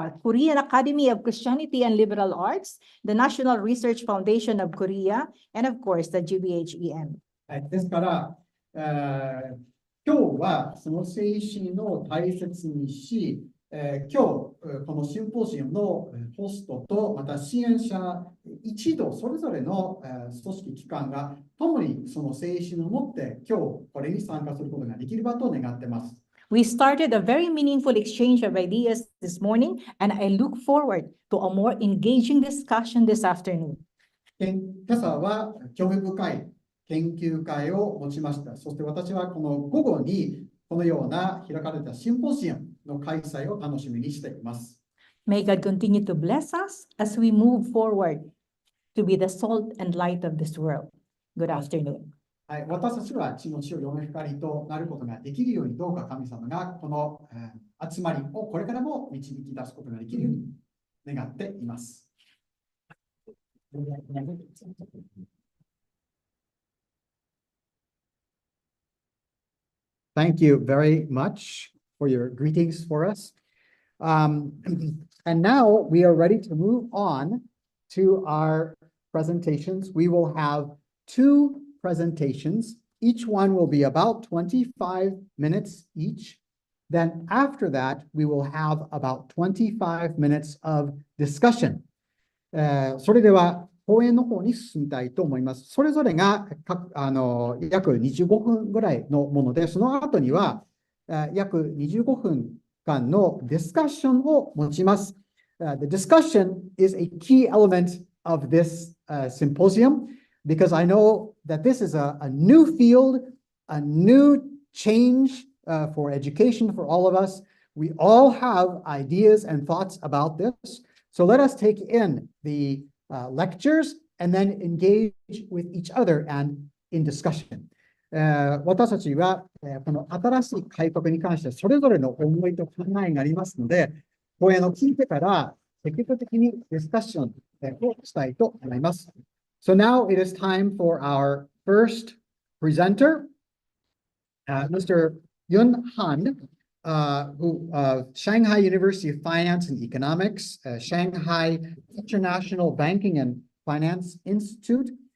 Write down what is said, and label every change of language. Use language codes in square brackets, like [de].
[en] Korean Academy of Christianity and Liberal Arts, the National Research Foundation of Korea, and of course, the GBHEM. [ja] はい、ですから、今日はその精神を大切にし、今日このシンポジウムのホストとまた支援者一同それぞれの組織機関が共にその精神を持って今日これに参加することができればと願っています。 [en] We started a very meaningful exchange of ideas this morning, and I look forward to a more engaging discussion this afternoon. [ja] 今朝は興味深い研究会を持ちました。そして私はこの午後にこのような開かれたシンポジウムの開催を楽しみにしています。 [en] May God continue to bless us as we move forward to be the salt and light of this world. Good afternoon. [ja] はい、私たちは地の地を世の光となることができるようにどうか神様がこの集まりをこれからも導き出すことができるように願っています。 [en] Thank you very much for your greetings for us. And now we are ready to move on to our presentations. We will have two presentations. Each one will be about 25 minutes each. Then after that, we will have about 25 minutes of discussion. [ja] それでは講演の方に進みたいと思います。それぞれが約25分ぐらいのもので、その後には約25分間のディスカッションを持ちます。 [en] The discussion is a key element of this symposium because I know that this is a new field, a new change for education for all of us. We all have ideas and thoughts about this. So let us take in the lectures and then engage with each other and in discussion. [ja] 私たちはこの新しい改革に関してそれぞれの思いと考えがありますので、講演を聞いてから積極的にディスカッションをしたいと思います。 [en] So now it is time for our first presenter, Mr. Yun Han, who Shanghai University of Finance and Economics, Shanghai International Banking and Finance Institute.